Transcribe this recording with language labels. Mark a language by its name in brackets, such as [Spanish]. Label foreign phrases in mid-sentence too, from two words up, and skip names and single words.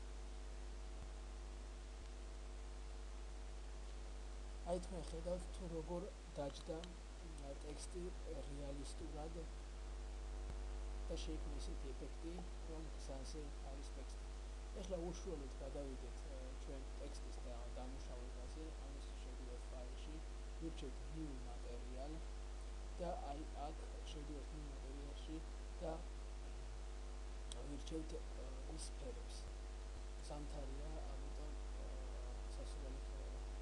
[Georgian] აი თქვენ ხედავთ თუ როგორ დაჯდა ტექსტი რეალისტურად და შეიქმნა ესეთი ეფექტი, რომ გზაზე არის ტექსტი. ეხლა უშუალოდ გადავიდეთ ჩვენ ტექსტის დამუშავებაზე, ამისთვის შევდივართ ფაილში, ვირჩევთ [English] new material [Georgian] და აი აქ შევდივართ [English] new material- [Georgian] ში და ვირჩევთ მის ფერებს. ზამთარია, ამიტომ სასურველი ფერია.